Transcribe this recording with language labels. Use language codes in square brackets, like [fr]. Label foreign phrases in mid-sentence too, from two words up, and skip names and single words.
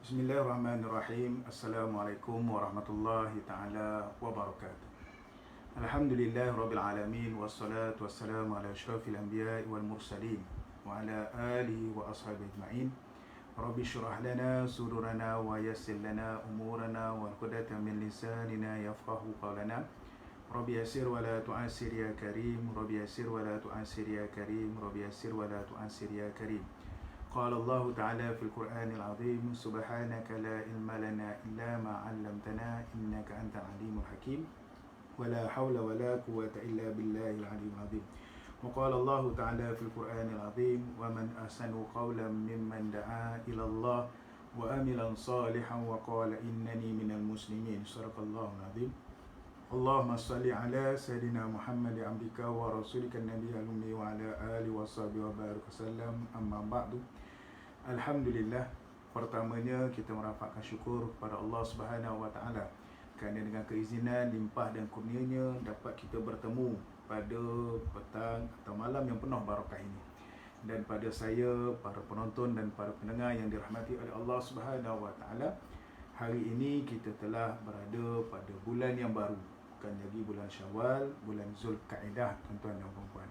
[ar] بسم الله الرحمن الرحيم. السلام عليكم ورحمة الله تعالى وبركاته. الحمد لله رب العالمين. والصلاة والسلام على أشرف الأنبياء والمرسلين وعلى آله وأصحابه أجمعين. رب اشرح لنا صدورنا ويسر لنا أمورنا وعقدة من لساننا يفقهوا قولنا. رب يسر ولا تعسر يا كريم. رب يسر ولا تعسر يا كريم. رب يسر ولا تعسر يا كريم. قال الله تعالى في القرآن العظيم سبحانك لا علم لنا إلا ما علمتنا إنك أنت العليم الحكيم ولا حول ولا قوة إلا بالله العلي العظيم. وقال الله تعالى في القرآن العظيم ومن أحسن قولا ممن دعا إلى الله وعملا صالحا وقال إنني من المسلمين. صدق الله العظيم. اللهم صل على سيدنا محمد عبدك ورسولك النبي الأمي وعلى آله وصحبه وبارك وسلم. أما بعد. [ms] Alhamdulillah, pertamanya kita merapatkan syukur kepada [ar] الله سبحانه وتعالى [ms] kerana dengan keizinan, limpah dan kurnianya dapat kita bertemu pada petang atau malam yang penuh barakah ini. Dan pada saya, para penonton dan para pendengar yang dirahmati oleh [ar] الله سبحانه وتعالى, [ms] hari ini kita telah berada pada bulan yang baru, bukan lagi bulan Syawal, bulan Zulkaidah, tuan-tuan dan puan-puan.